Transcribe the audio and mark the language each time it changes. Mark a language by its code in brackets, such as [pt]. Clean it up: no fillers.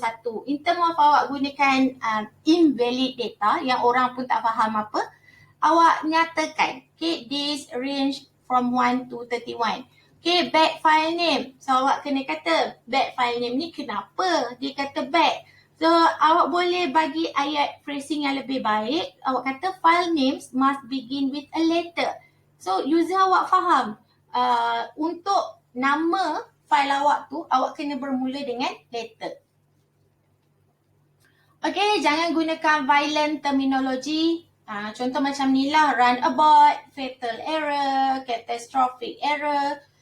[ms] In term of awak gunakan invalid data yang orang pun tak faham apa, awak nyatakan, okay, [en] this range from 1 to 31. [ms] Okay, bad file name. So awak kena kata bad file name ni kenapa dia kata bad. So awak boleh bagi ayat phrasing yang lebih baik. Awak kata [en] file names must begin with a letter. [ms] So user awak faham untuk nama file awak tu awak kena bermula dengan letter. Okay, jangan gunakan violent terminology. Contoh macam ni lah, runabout, fatal error, catastrophic error.